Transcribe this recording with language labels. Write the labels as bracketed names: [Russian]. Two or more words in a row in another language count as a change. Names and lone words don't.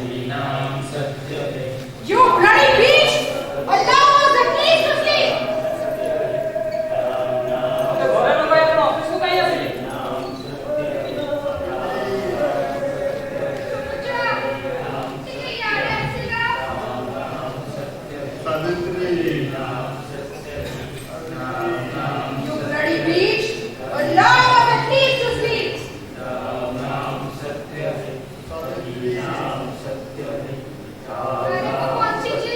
[English] You bloody bitch! Allow us at least to sleep! [Odia] ଘରେ ନ ପାଇ ଆପଣ ଅଫିସକୁ କାହିଁ ଆସିଲେ? ପୂଜା, ଟିକେ ଇଆଡ଼େ ଆସିଲ। ସାବିତ୍ରୀ [English] You bloody bitch! Allow us at least to sleep! [Odia] ଆରେ ମୁଁ ବଞ୍ଚିଛି।